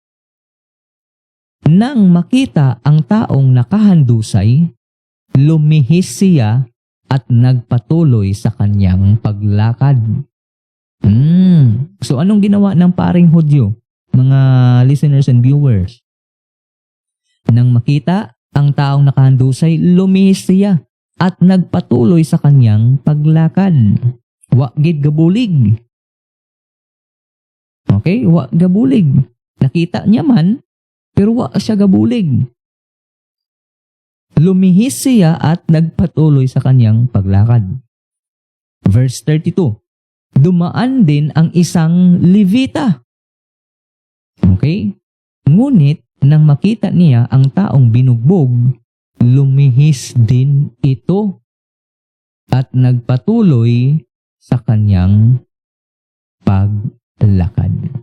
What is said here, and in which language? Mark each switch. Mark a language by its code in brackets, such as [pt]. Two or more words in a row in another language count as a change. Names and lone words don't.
[tl] Nang makita ang taong nakahandusay, lumihis siya at nagpatuloy sa kanyang paglakad. So anong ginawa ng paring Hudyo, mga [en] listeners and viewers? [tl] Nang makita ang taong nakahandusay, lumihis siya at nagpatuloy sa kanyang paglakad. [hil] Wa gid gabulig. Okay, wa gabulig. Nakita niya man, pero wa siya gabulig. [tl] Lumihis siya at nagpatuloy sa kanyang paglakad. Verse 32. Dumaan din ang isang Levita. Okay? Ngunit nang makita niya ang taong binugbog, lumihis din ito at nagpatuloy sa kanyang paglakad.